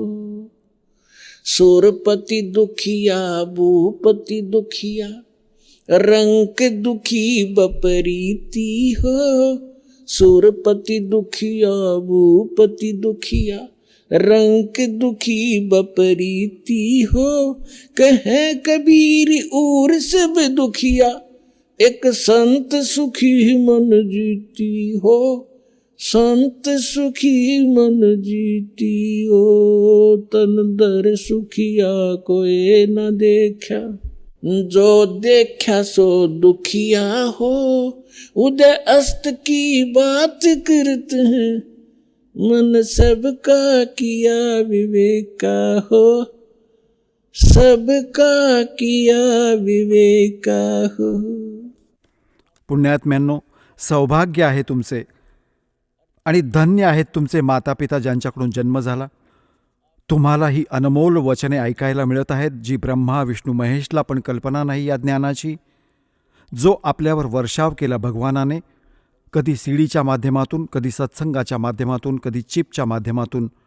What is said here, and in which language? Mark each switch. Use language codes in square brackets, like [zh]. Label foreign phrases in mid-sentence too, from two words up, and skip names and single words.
[hi] सूरपति दुखिया भूपति दुखिया, रंक दुखी बपरीती हो। सूरपति दुखिया भूपति दुखिया, रंक दुखी बपरीती हो। कहे कबीर और सब दुखिया, एक संत सुखी मन जीती हो, संत सुखी मन जीती हो। तन दर सुखिया कोई न देखा, जो देखा सो दुखिया हो। उदय अस्त की बात करते हैं, मन सबका किया विवेक हो, सबका किया विवेक हो। [mr] पुण्यात्म्यांनो, सौभाग्य आहे तुमचे आणि धन्य आहेत तुमचे मातापिता ज्यांच्याकडून जन्म झाला. तुम्हाला ही अनमोल वचने ऐकायला मिळत आहेत, जी ब्रह्मा विष्णू महेशला पण कल्पना नाही या ज्ञानाची, जो आपल्यावर वर्षाव केला भगवानाने, कधी सीडीच्या माध्यमातून, कधी सत्संगाच्या माध्यमातून, कधी चिपच्या माध्यमातून.